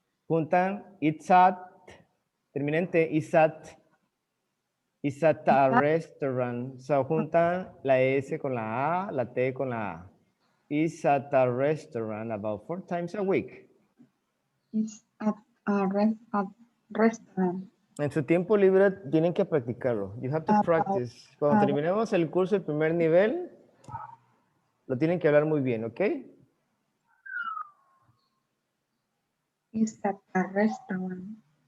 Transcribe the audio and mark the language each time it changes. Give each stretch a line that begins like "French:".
Spanish: Juntan
English: it's at,
Spanish: terminante
English: it's at a restaurant.
Spanish: So juntan la S con la A, la T con la A.
English: It's at a restaurant about 4 times a week. It's at a restaurant.
Spanish: En su tiempo libre tienen que practicarlo.
English: You have to practice.
Spanish: Cuando terminemos el curso, el primer nivel, lo tienen que hablar muy bien, ¿ok?
English: It's at a restaurant.